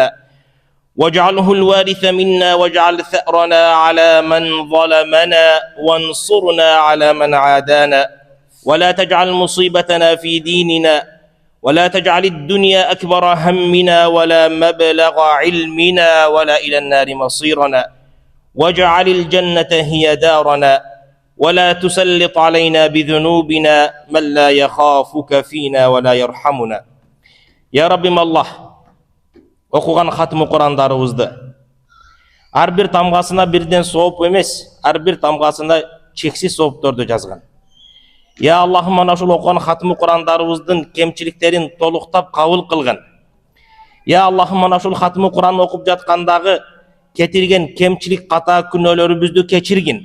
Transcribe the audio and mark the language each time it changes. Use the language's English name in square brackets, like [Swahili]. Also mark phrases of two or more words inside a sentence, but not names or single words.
[Arabic] واجعله الوارث منا واجعل ثأرنا على من ظلمنا وانصرنا على من عادانا ولا تجعل مصيبتنا في ديننا ولا تجعل الدنيا أكبر همنا ولا مبلغ علمنا ولا إلى النار مصيرنا واجعل الجنة هي دارنا ولا تسلط علينا بذنوبنا من لا يخافك فينا ولا يرحمنا. يا رب الله [Kyrgyz] окуган хатмы Курандарыбызды ар бир тамгасына бирден сооп эмес, ар бир тамгасына чексиз соопторду жазган. Я Аллахым, мана ушул окуган хатмы Курандарыбыздын кемчиликтерин толуктап кабыл кылгын. Я Аллахым, мана ушул хатмы Куран окуп жаткандагы кетирген кемчилик ката күнөөлөрүбүздү кечиргин.